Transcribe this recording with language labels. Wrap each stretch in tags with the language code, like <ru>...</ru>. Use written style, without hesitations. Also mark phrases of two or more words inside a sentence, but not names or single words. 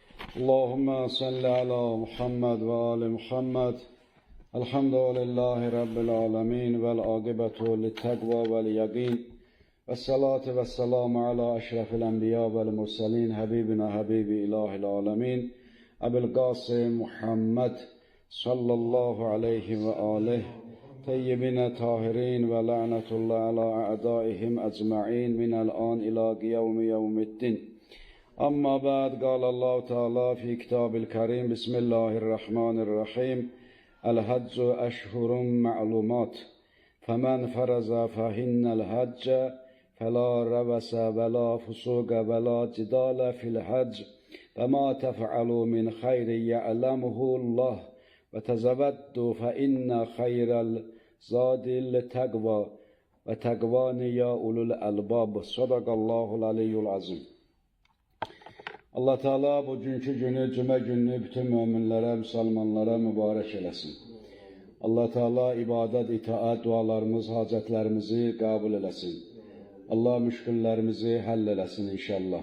<ar>اللهم صل على محمد وآل محمد. الحمد لله رب العالمين والعاقبة للتقوى واليقين. والصلاة والسلام على أشرف الأنبياء والمرسلين. حبيبنا حبيب إله العالمين. أبي القاسم محمد صلى الله عليه وآله. الطيبين الطاهرين ولعنة الله على أعدائهم أجمعين من الآن إلى قيام يوم الدين. أما بعد قال الله تعالى في كتاب الكريم بسم الله الرحمن الرحيم الحج أشهر معلومات فمن فرز فهن الحج فلا ربس ولا فسوق ولا جدال في الحج فما تفعلوا من خير يعلمه الله وتزودوا فإن خير الزاد التقوى وتقواني يا أولو الألباب صدق الله العلي العظيم.</ar> <az>Allah Teala bugünkü günü, cümə gününü bütün müminlərə, müsəlmanlara mübarək eləsin. Allah Teala ibadət, itaat, dualarımız, hacətlərimizi qəbul eləsin. Allah müşküllərimizi həll eləsin inşallah.</az>